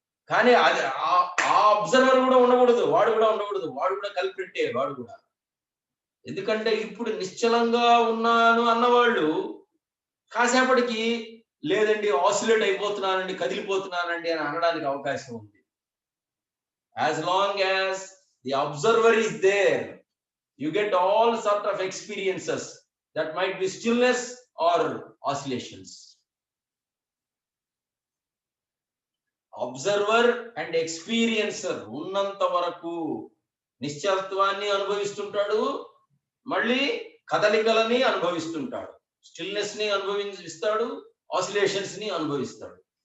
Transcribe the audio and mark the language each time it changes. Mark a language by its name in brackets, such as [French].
[Telugu] కానీ అది ఆ అబ్జర్వర్ కూడా ఉండకూడదు, వాడు కూడా ఉండకూడదు. వాడు కూడా కల్పిట్టే, వాడు కూడా. ఎందుకంటే ఇప్పుడు నిశ్చలంగా ఉన్నాను అన్నవాళ్ళు కాసేపటికి లేదండి ఆసిలేట్ అయిపోతున్నానండి, కదిలిపోతున్నానండి అని అనడానికి అవకాశం ఉంది. [English] As long as the observer is there, you get all sort of experiences that might be stillness or oscillations. Observer and experiencer [Telugu] ఉన్నంత వరకు నిశ్చలత్వాన్ని అనుభవిస్తుంటాడు, మళ్ళీ కదలికలని అనుభవిస్తుంటాడు, స్టిల్నెస్ ని అనుభవిస్తాడు, ఆసిలేషన్స్ ని అనుభవిస్తాడు.